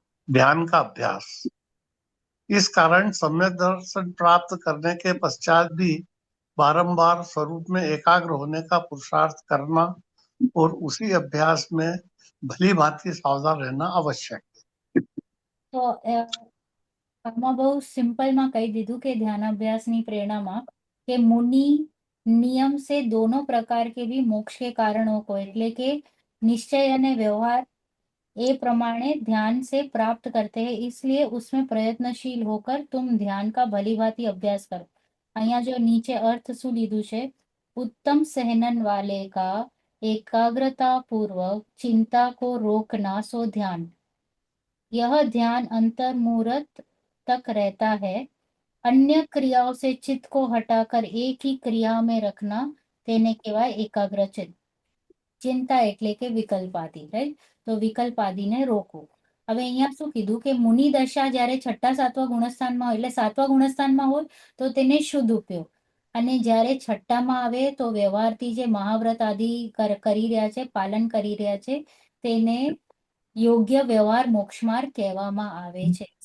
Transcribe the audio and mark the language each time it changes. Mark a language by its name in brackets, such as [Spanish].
[Hindi] ध्यान का अभ्यास। इस कारण सम्यक दर्शन प्राप्त करने के पश्चात भी बारंबार स्वरूप में एकाग्र होने का पुरुषार्थ करना और उसी अभ्यास में भली भांति सावधान रहना आवश्यक है। [Gujarati] તો આમાં બહુ સિમ્પલમાં કહી દીધું કે ધ્યાનાભ્યાસની પ્રેરણામાં કે મુનિ નિયમ [Hindi] से दोनों प्रकार के भी मोक्ष के कारणों को, [Gujarati] એટલે કે [Hindi] निश्चय અને व्यवहार ये प्रमाणे ध्यान से प्राप्त करते हैं, इसलिए उसमें प्रयत्नशील होकर तुम ध्यान का भली भांति अभ्यास करो। [Gujarati] અહીંયા જો નીચે અર્થ શું લીધું છે, [Hindi] उत्तम सहनन वाले का एकाग्रता पूर्वक चिंता को रोकना सो ध्यान। यह ध्यान अंतर्मुहूर्त तक रहता है। अन्य क्रियाओं से चित्त को हटाकर एक ही क्रिया में रखना [Gujarati] તેને કહેવાય એકાગ્રચિત્ત। ચિંતા એટલે કે વિકલ્પાદી, રાઈટ? તો વિકલ્પાદીને રોકવું। હવે અહીંયા શું કીધું કે મુનિ દશા જ્યારે છઠ્ઠા સાતમા ગુણસ્થાનમાં હોય, એટલે સાતમા ગુણસ્થાનમાં હોય તો તેને શુદ્ધ ઉપયોગ, અને જ્યારે છઠ્ઠામાં આવે તો વ્યવહારથી જે મહાવ્રત આદિ કરી રહ્યા છે, પાલન કરી રહ્યા છે, તેને યોગ્ય વ્યવહાર મોક્ષ માર્ગ કહેવામાં આવે છે।